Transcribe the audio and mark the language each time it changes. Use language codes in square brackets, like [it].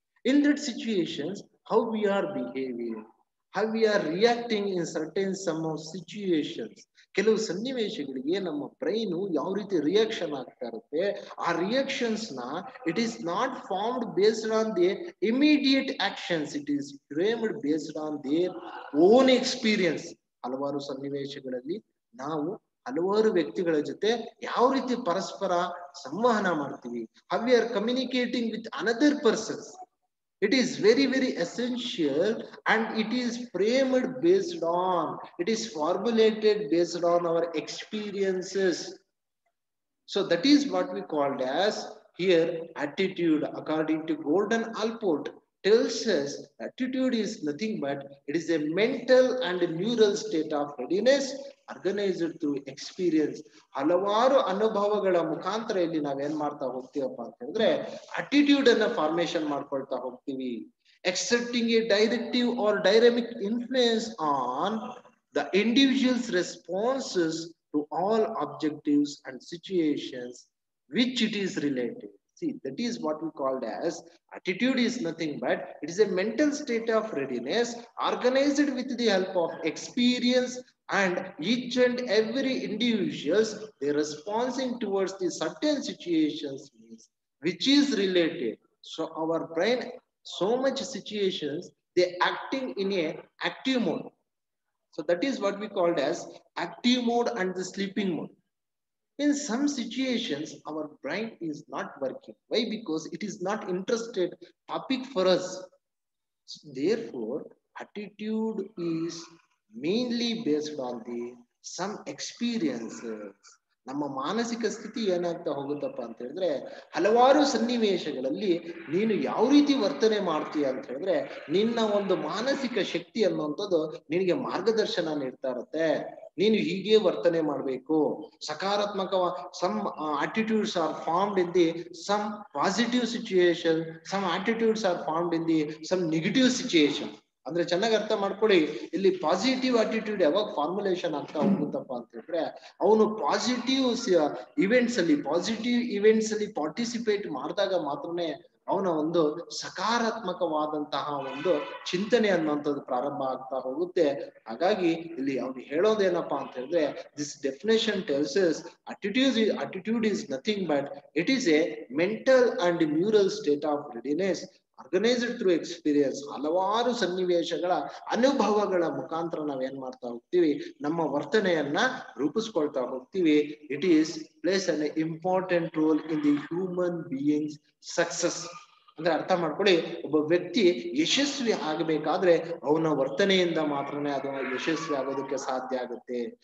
[en] In that situations, how we are behaving, how we are reacting in certain some of situations. [kn] ಕೆಲವು ಸನ್ನಿವೇಶಗಳಿಗೆ ನಮ್ಮ brain ಯಾವ ರೀತಿ reaction ಆಗ್ತಾ ಇರುತ್ತೆ, ಆ ರಿಯಾಕ್ಷನ್ಸ್ ನ [en] It is not formed based on the immediate actions, it is framed based on their own experience. [kn] ಹಲವಾರು ಸನ್ನಿವೇಶಗಳಲ್ಲಿ ನಾವು ಹಲವಾರು ವ್ಯಕ್ತಿಗಳ ಜೊತೆ ಯಾವ ರೀತಿ ಪರಸ್ಪರ ಸಂವಹನ ಮಾಡ್ತೀವಿ, [en] how we are communicating with another persons, it is very very essential, and it is framed based on, it is formulated based on our experiences. So that is what we called as here attitude. According to Gordon Allport tells us attitude is nothing but it is a mental and neural state of readiness organized through experience. [kn] ಹಲವಾರು ಅನುಭವಗಳ ಮುಖಾಂತರ ಇಲ್ಲಿ ನಾವೇನ್ ಮಾಡ್ತಾ ಹೋಗ್ತೀವಪ್ಪ ಅಂತ ಹೇಳಿದ್ರೆ attitude ಅನ್ನ formation ಮಾಡ್ಕೊಳ್ತಾ ಹೋಗ್ತೀವಿ. [en] Accepting a directive or dynamic influence on the individual's responses to all objectives and situations which it is related. See, that is what we called as attitude is nothing but it is a mental state of readiness organized with the help of experience, and each and every individuals they responding towards the certain situations means which is related. So our brain so much situations they acting in a active mode. So that is what we called as active mode and the sleeping mode. In some situations our brain is not working. Why? Because it is not interested topic for us. So therefore attitude is mainly based on the some experiences. [kn] ನಮ್ಮ ಮಾನಸಿಕ ಸ್ಥಿತಿ ಏನಾಗ್ತಾ ಹೋಗುತ್ತಪ್ಪ ಅಂತ ಹೇಳಿದ್ರೆ ಹಲವಾರು ಸನ್ನಿವೇಶಗಳಲ್ಲಿ ನೀನು ಯಾವ ರೀತಿ ವರ್ತನೆ ಮಾಡ್ತೀಯ ಅಂತ ಹೇಳಿದ್ರೆ ನಿನ್ನ ಒಂದು ಮಾನಸಿಕ ಶಕ್ತಿ ಅನ್ನುವಂಥದ್ದು ನಿನಗೆ ಮಾರ್ಗದರ್ಶನ ನೀಡ್ತಾ ಇರುತ್ತೆ. ನೀನು ಹೀಗೆ ವರ್ತನೆ ಮಾಡಬೇಕು. [en] ಸಕಾರಾತ್ಮಕ some attitudes are formed in the some positive situation, some attitudes are formed in the some negative situation. [kn] ಅಂದ್ರೆ ಚೆನ್ನಾಗಿ ಅರ್ಥ ಮಾಡ್ಕೊಳ್ಳಿ, ಇಲ್ಲಿ ಪಾಸಿಟಿವ್ ಅಟಿಟ್ಯೂಡ್ ಯಾವಾಗ ಫಾರ್ಮುಲೇಷನ್ ಆಗ್ತಾ ಹೋಗುತ್ತಪ್ಪ ಅಂತ ಹೇಳಿದ್ರೆ ಅವನು ಪಾಸಿಟಿವ್ ಇವೆಂಟ್ಸ್ ಅಲ್ಲಿ ಪಾರ್ಟಿಸಿಪೇಟ್ ಮಾಡಿದಾಗ ಮಾತ್ರನೇ ಅವನ ಒಂದು ಸಕಾರಾತ್ಮಕವಾದಂತಹ ಒಂದು ಚಿಂತನೆ ಅನ್ನುವಂಥದ್ದು ಪ್ರಾರಂಭ ಆಗ್ತಾ ಹೋಗುತ್ತೆ. ಹಾಗಾಗಿ ಇಲ್ಲಿ ಅವನು ಹೇಳೋದೇನಪ್ಪಾ ಅಂತ ಹೇಳಿದ್ರೆ [en] This definition tells us attitude is nothing but it is a mental and neural state of readiness organized through experience. [kn] ಹಲವಾರು ಸನ್ನಿವೇಶಗಳ ಅನುಭವಗಳ ಮುಖಾಂತರ ನಾವೇನ್ ಮಾಡ್ತಾ ಹೋಗ್ತೀವಿ, ನಮ್ಮ ವರ್ತನೆಯನ್ನ ರೂಪಿಸ್ಕೊಳ್ತಾ ಹೋಗ್ತೀವಿ. [en] It is plays an important role in the human beings success. [kn] ಅಂದ್ರೆ ಅರ್ಥ ಮಾಡ್ಕೊಳ್ಳಿ, ಒಬ್ಬ ವ್ಯಕ್ತಿ ಯಶಸ್ವಿ ಆಗಬೇಕಾದ್ರೆ ಅವನ ವರ್ತನೆಯಿಂದ ಮಾತ್ರನೇ ಅದು ಯಶಸ್ವಿ ಆಗೋದಕ್ಕೆ ಸಾಧ್ಯ ಆಗುತ್ತೆ.